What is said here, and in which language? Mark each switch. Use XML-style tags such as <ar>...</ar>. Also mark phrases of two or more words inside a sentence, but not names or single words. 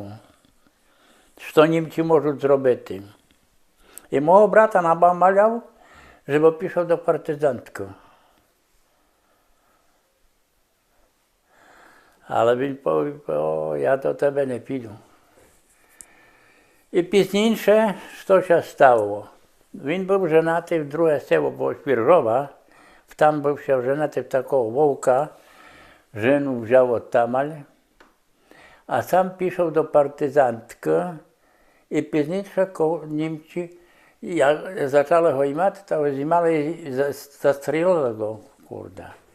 <pl>Co Niemcy mogą zrobić. I mojego brata namawiał, żeby pisał do partyzantki. Ale він powiedział, ja do tebe nie piję.</pl> <rue>І пізніше, що ще стало? Він був женатий в друге село, бо Швіржова, там був ще женатий в такого вовка, жену взяв от тамаль, а сам пішов до партизантки, і пізніше, коли німці як почали його ймати, то знімали і застрілили його, курда.</rue>